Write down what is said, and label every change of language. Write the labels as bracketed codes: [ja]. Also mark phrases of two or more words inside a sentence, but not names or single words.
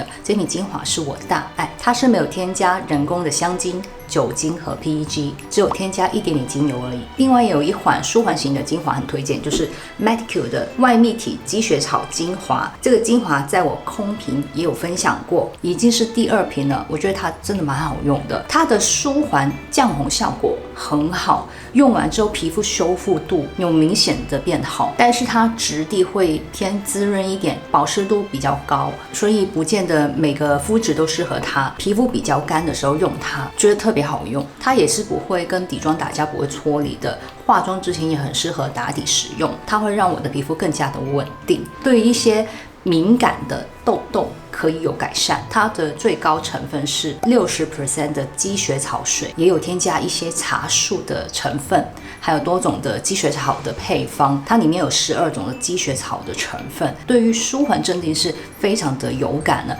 [zh] 這瓶精華是我的大愛，它是沒有添加人工的香精、酒精和 PEG， 只有添加一點點精油而已。另外也有一款舒緩型的精華很推薦，就是 Medicure 的外蜜體積雪草精華。這個精華在我空瓶也有分享過，已經是第2瓶了，我覺得它真的蠻好用的，它的舒緩降紅效果很好，用完之後皮膚修復度有明顯的變好，但是它質地會偏滋潤一點，保濕度比較高，所以不見得每個膚質都適合它。皮膚比較乾的時候用它，覺得特別好用。它也是不會跟底妝打架，不會搓離的。化妝之前也很適合打底使用，它會讓我的皮膚更加的穩定。對於一些敏感的痘痘可以有改善，它的最高成分是60% 的積雪草水，也有添加一些茶樹的成分，還有多種的積雪草的配方，它裡面有12種的積雪草的成分，對於舒緩鎮定是非常的有感的。